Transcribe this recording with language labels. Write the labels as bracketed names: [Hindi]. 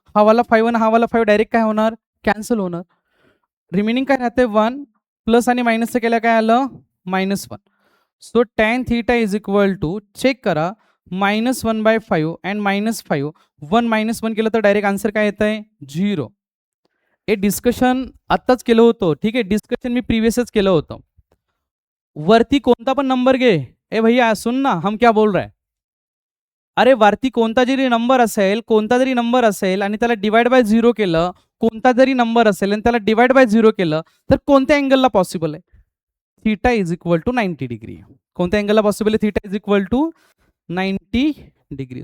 [Marathi] हा वाला 5 आणि हा वाला 5 डायरेक्ट काय होणार, कॅन्सल होणार. रिमेनिंग काय राहते 1, प्लस आणि मायनसचं केलं काय आलं -1. So tan theta is equal to, check करा, -1/5 अँड -5. 1 - 1 केलं तर डायरेक्ट आन्सर काय येत आहे 0. हे डिस्कशन आत्ताच केलं होतं, ठीक आहे, डिस्कशन मी प्रिव्हियसच केलं होतं. वरती कोणता पण नंबर घे, [Hindi] ए भैया सुन ना हम क्या बोल रहे हैं. [Marathi] अरे वरती कोणता जरी नंबर असेल आणि त्याला डिवाइड बाय 0 केलं, कोणता जरी नंबर असेल आणि त्याला डिवाइड बाय 0 केलं तर कोणत्या अँगलला पॉसिबल आहे, theta is equal to 90 degree. कोणत्या अँगलला पॉसिबल आहे, theta is equal to 90 degree.